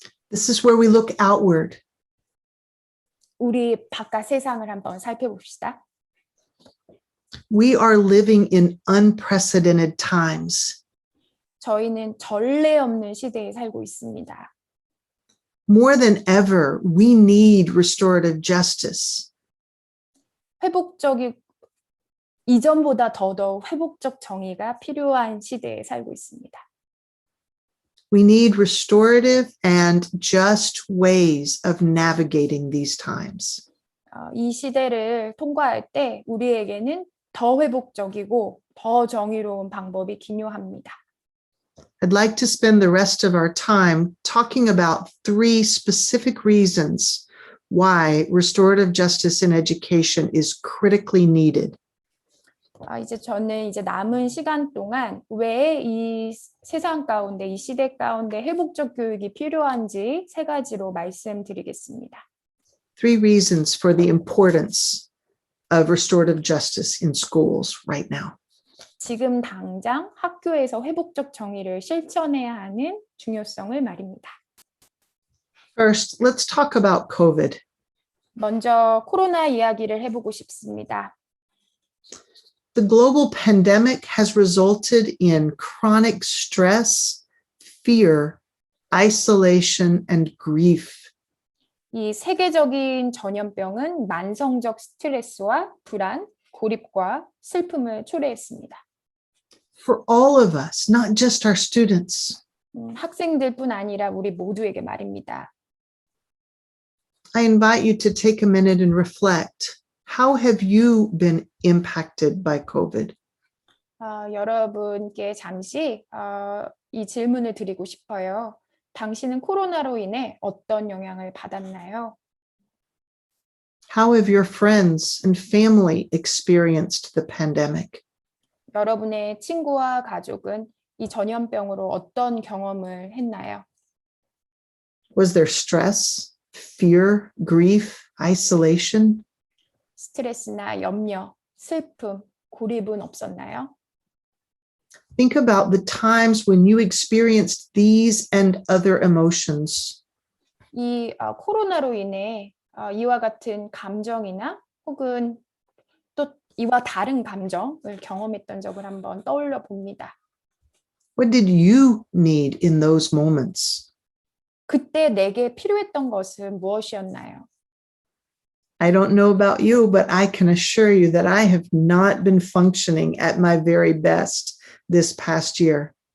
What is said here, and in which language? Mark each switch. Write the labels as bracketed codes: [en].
[en] This is where we look outward. [ko] 우리 바깥 세상을 한번 살펴봅시다. [en] We are living in unprecedented times. [ko] 저희는 전례 없는 시대에 살고 있습니다. [en] More than ever, we need restorative justice. [ko] 회복적이 이전보다 더더욱 회복적 정의가 필요한 시대에 살고 있습니다. [en] We need restorative and just ways of navigating these times. [ko] 이 시대를 통과할 때 우리에게는 더 회복적이고 더 정의로운 방법이 기묘합니다. [en] I'd like to spend the rest of our time talking about 3 specific reasons why restorative justice in education is critically needed. [ko] 이제 저는 이제 남은 시간 동안 왜 이 세상 가운데, 이 시대 가운데 회복적 교육이 필요한지 세 가지로 말씀드리겠습니다. [en] Three reasons for the importance of restorative justice in schools right now. [ko] 지금 당장 학교에서 회복적 정의를 실천해야 하는 중요성을 말입니다. [en] First, let's talk about COVID. [ko] 먼저 코로나 이야기를 해보고 싶습니다. [en] The global pandemic has resulted in chronic stress, fear, isolation, and grief. [ko] 이 세계적인 전염병은 만성적 스트레스와 불안, 고립과 슬픔을 초래했습니다. [en] For all of us, not just our students. [ko] 학생들뿐 아니라 우리 모두에게 말입니다. [en] I invite you to take a minute and reflect. How have you been impacted by COVID? [ko] 여러분께 잠시 이 질문을 드리고 싶어요. 당신은 코로나로 인해 어떤 영향을 받았나요? [en] How have your friends and family experienced the pandemic? [ko] 여러분의 친구와 가족은 이 전염병으로 어떤 경험을 했나요? [en] Was there stress, fear, grief, isolation? [ko] 스트레스나 염려, 슬픔, 고립은 없었나요? [en] Think about the times when you experienced these and other emotions. [ko] 이 코로나로 인해 이와 같은 감정이나 혹은 또 이와 다른 감정을 경험했던 적을 한번 떠올려 봅니다. [en] What did you need in those moments? [ko] 그때 내게 필요했던 것은 무엇이었나요? [en] I don't know about you, but I can assure you that I have not been functioning at my very best this past year.